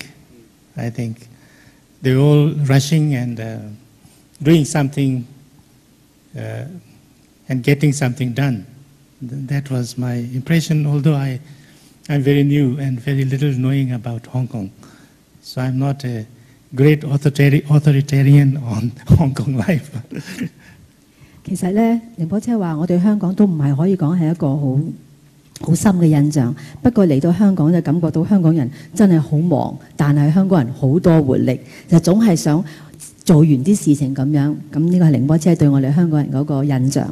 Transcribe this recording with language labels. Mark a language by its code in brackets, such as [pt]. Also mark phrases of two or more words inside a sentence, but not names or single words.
[en] I think they're all rushing and doing something and getting something done. That was my impression, although I'm very new and very little knowing about Hong Kong. So I'm not a great authoritarian on Hong Kong life. [yue] 其實咧，寧波車話我對香港都唔係可以講係一個好深嘅印象。不過嚟到香港就感覺到香港人真係好忙，但係香港人好多活力，就總係想做完啲事情咁樣。咁呢個係寧波車對我哋香港人嗰個印象。